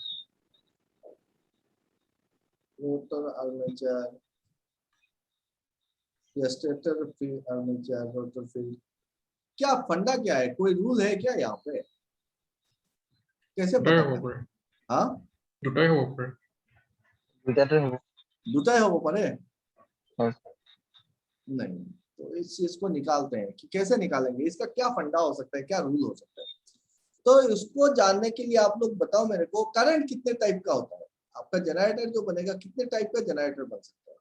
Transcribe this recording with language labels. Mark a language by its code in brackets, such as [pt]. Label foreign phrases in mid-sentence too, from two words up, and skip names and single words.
[en] rotor armature या stator field armature rotor field, [hi] क्या फंडा क्या है? कोई रूल है क्या यहाँ पे? कैसे पता करें? हाँ [as] দুটাই হ'ব পাৰে দুটাতে হ'ব দুটাই হ'ব পাৰে হয় [hi] नहीं, तो इस चीज को निकालते हैं कि कैसे निकालेंगे, इसका क्या फंडा हो सकता है, क्या रूल हो सकता है। तो इसको जानने के लिए आप लोग बताओ मेरे को, करंट कितने टाइप का होता है? आपका जनरेटर जो बनेगा कितने टाइप का जनरेटर बन सकता है?